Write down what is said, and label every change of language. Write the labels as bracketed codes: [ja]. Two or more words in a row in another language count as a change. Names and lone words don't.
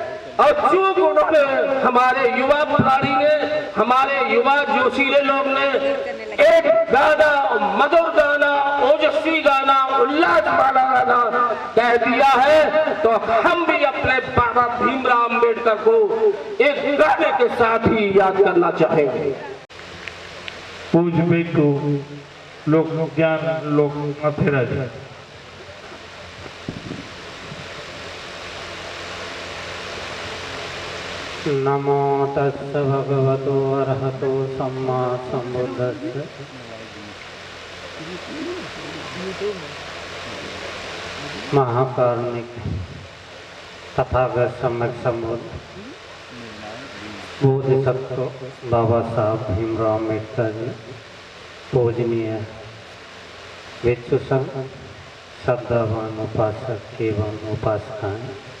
[hi] और चूंकि उन्होंने, हमारे युवा पुजारी ने, हमारे युवा जोशीले लोग ने एक गाना, मधुर गाना, ओजस्वी गाना, उल्लास वाला गाना कह दिया है, तो हम भी अपने बाबा भीमराव अंबेडकर को एक गाने के साथ ही याद करना चाहेंगे। पूज्य भिक्षु लोक ज्ञान लोक माथेराज। [pi] नमो तस्स भगवतो अरहतो सम्मा सम्बुद्धस्स। [hi] महाकारुणिक तथागत सम्यक संबुद्ध बोधिसत्व बाबा साहब भीमराव अम्बेडकर जी, पूजनीय भिक्षु संघ, श्रद्धावान उपासक एवं उपासिकाएं,